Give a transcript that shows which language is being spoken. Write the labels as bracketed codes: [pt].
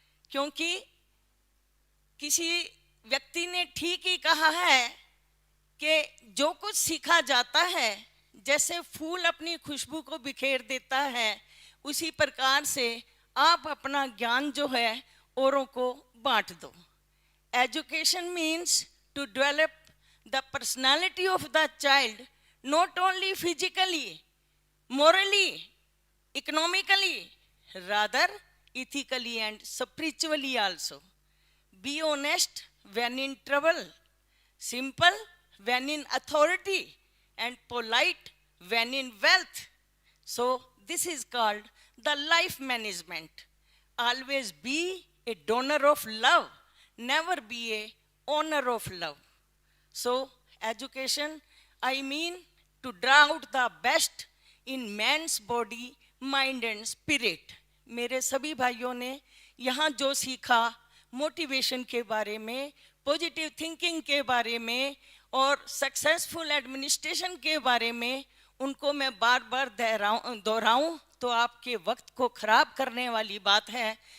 [hi] क्योंकि किसी व्यक्ति ने ठीक ही कहा है कि जो कुछ सीखा जाता है, जैसे फूल अपनी खुशबू को बिखेर देता है, उसी प्रकार से आप अपना ज्ञान जो है औरों को बांट दो। [en] Education means to develop the personality of the child, not only physically, morally, economically, rather ethically and spiritually also. Be honest when in trouble, simple when in authority, and polite when in wealth. So this is called the life management. Always be a donor of love, never be a owner of love. So education, I mean to draw out the best in man's body, mind and spirit. [hi] मेरे सभी भाइयों ने यहाँ जो सीखा, motivation के बारे में, पॉजिटिव थिंकिंग के बारे में और सक्सेसफुल एडमिनिस्ट्रेशन के बारे में, उनको मैं बार बार दोहराऊं तो आपके वक्त को खराब करने वाली बात है।